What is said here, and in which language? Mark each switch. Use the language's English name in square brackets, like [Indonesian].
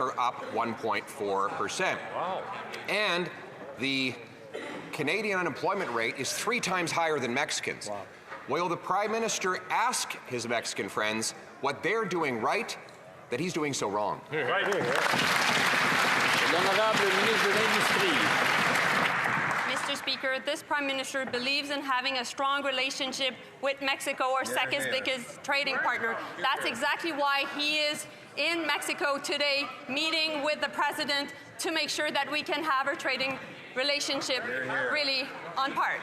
[English] are up 1.4%. Wow. And the Canadian unemployment rate is 3 times higher than Mexicans. Wow. Will the Prime Minister ask his Mexican friends what they're doing right that he's doing so wrong? Right. [French] L'honorable ministre de l'Industrie. [English] Mr. Speaker, this Prime Minister believes in having a strong relationship with Mexico, our second biggest trading partner. That's exactly why he is in Mexico today, meeting with the President to make sure that we can have our trading relationship really on par.